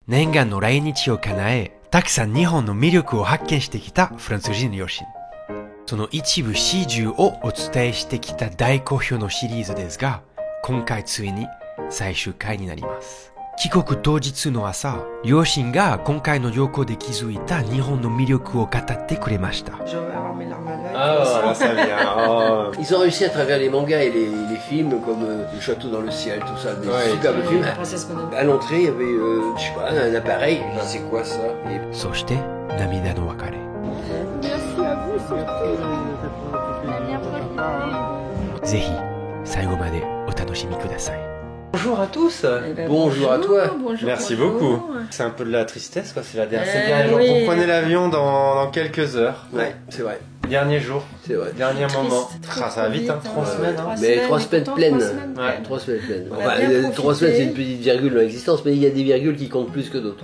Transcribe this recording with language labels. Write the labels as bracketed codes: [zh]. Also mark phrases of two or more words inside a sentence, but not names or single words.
[ja] 念願の来日を叶え、たくさん日本の魅力を発見してきたフランス人の両親。その一部始終をお伝えしてきた大好評のシリーズですが、今回ついに最終回になります。帰国当日の朝、両親が今回の旅行で気づいた日本の魅力を語ってくれました。 [fr] Ah, ça vient. Oh. Ils ont réussi à travers les mangas et les films comme Le Château dans le ciel, tout ça, des superbes films. À l'entrée, il y avait, je sais pas, un appareil. Je dis, c'est quoi ça? [ja] そして涙の別れ。ぜひ最後までお楽しみください。 [fr] Bonjour à tous. Bonjour à toi. Merci beaucoup. C'est un peu de la tristesse, quoi. C'est la dernière jour. Vous prenez l'avion dans quelques heures. Ouais, c'est vrai. Dernier jour. C'est vrai. Dernier moment. Ça va vite, hein. 3 semaines. Hein. Mais 3 semaines pleines. 3 semaines pleines. Enfin, 3 semaines, c'est une petite virgule dans l'existence, mais il y a des virgules qui comptent plus que d'autres.